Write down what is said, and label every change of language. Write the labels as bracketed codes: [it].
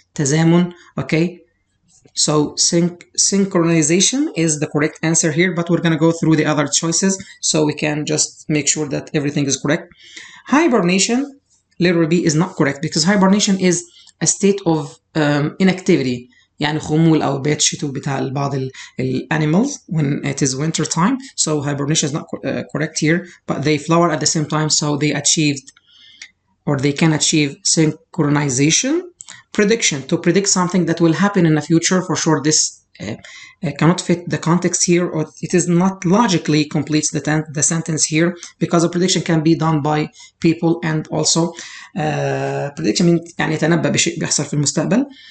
[ar] تزامن. Okay. [en] So synchronization is the correct answer here, but we're going to go through the other choices so we can just make sure that everything is correct. Hibernation, letter B, is not correct because hibernation is a state of inactivity. [ar] يعني خمول أو بيت شتو بتاع بعض animals [en] when it is winter time. So hibernation is not correct here, but they flower at the same time, so they achieved or they can achieve synchronization. Prediction, to predict something that will happen in the future. For sure this cannot fit the context here, or it is not logically completes the sentence here because a prediction can be done by people, and also prediction means [ar] يعني يتنبأ بشيء بيحصل في المستقبل.